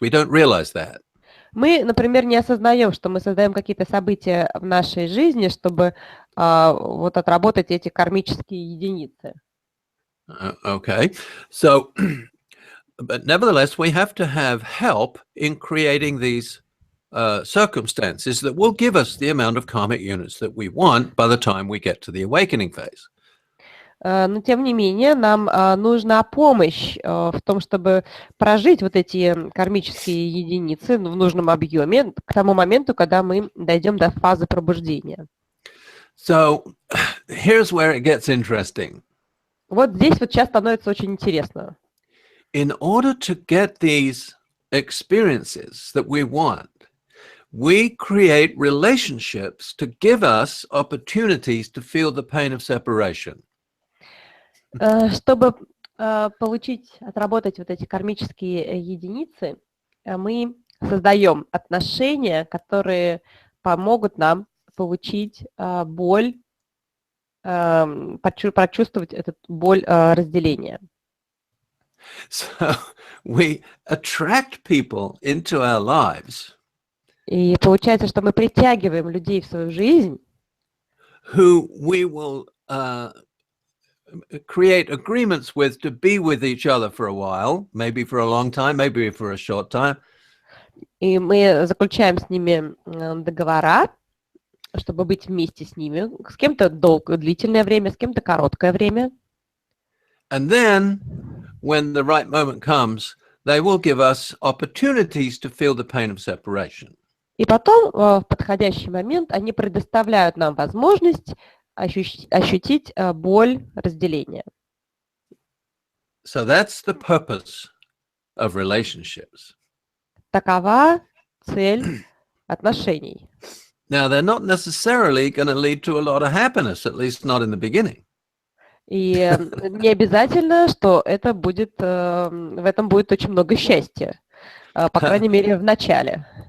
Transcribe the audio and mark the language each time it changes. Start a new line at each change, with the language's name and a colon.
English: We don't realize that.
Russian: Мы, например, не осознаем, что мы создаем какие-то события в нашей жизни, чтобы вот отработать эти кармические единицы.
English: Okay, so, but nevertheless, we have to have help in creating these circumstances that will give us the amount of karmic units that we want by the time we get to the awakening phase.
Russian: Но, тем не менее, нам нужна помощь в том, чтобы прожить вот эти кармические единицы в нужном объеме к тому моменту, когда мы дойдем до фазы пробуждения.
English: So, here's where it gets interesting.
Russian: Вот здесь вот сейчас становится очень интересно.
English: In order to get these experiences that we want, we create relationships to give us opportunities to feel the pain of separation.
Russian: Чтобы получить, отработать вот эти кармические единицы, мы создаем отношения, которые помогут нам получить боль, прочувствовать эту боль разделения.
English: So we attract people into our lives.
Russian: И получается, что мы притягиваем людей в свою жизнь,
English: who we will create agreements with to be with each other for a while, maybe for a long time, maybe for a short time.
Russian: И мы заключаем с ними договора, чтобы быть вместе с ними, с кем-то длительное время, с кем-то короткое время.
English: And then, when the right moment comes, they will give us opportunities to feel the pain of separation.
Russian: И потом, в подходящий момент, они предоставляют нам возможность ощутить боль разделения.
English: So that's the purpose of relationships.
Russian: Такова цель отношений.
English: Now, they're not necessarily going to lead to a lot of happiness, at least not in the beginning.
Russian: И не обязательно, что это будет, в этом будет очень много счастья, по крайней мере, в начале.